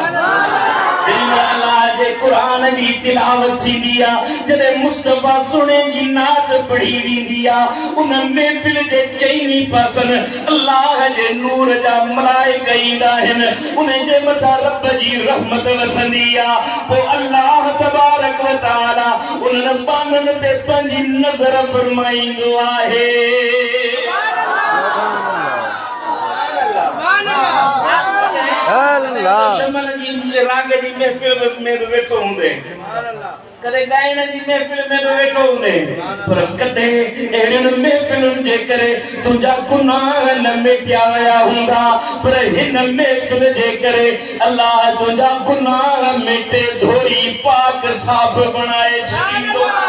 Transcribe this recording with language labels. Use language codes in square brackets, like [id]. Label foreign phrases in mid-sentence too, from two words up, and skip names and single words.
[sd] अल्लाह जे क़ुरान जी तिलावत थींदी आहे, जॾहिं मुस्तफा सुने जी नात पढ़ी वेंदी आहे, उन महफ़िल जे चईनी पासनि अल्लाह जे नूर जा मलाइका ईंदा आहिनि, उन जे मथां रब जी रहमत वसंदी आहे। पोइ [ar] الله تبارك وتعالى [sd] उन्हनि बाननि ते पंहिंजी नज़र फरमाईंदो आहे। शमन जी राग जी महफ़िल में भी वेठो हूंदे, कदे गायन जी महफ़िल में भी वेठो हूंदे, पर कदे अहिड़ियुनि महफ़िलुनि जे करे तुंहिंजा गुनाह न मिटिया विया हूंदा, पर हिन महफ़िल जे करे अल्लाह तुंहिंजा गुनाह मिटे धोई पाक साफ़ बणाए छॾींदो।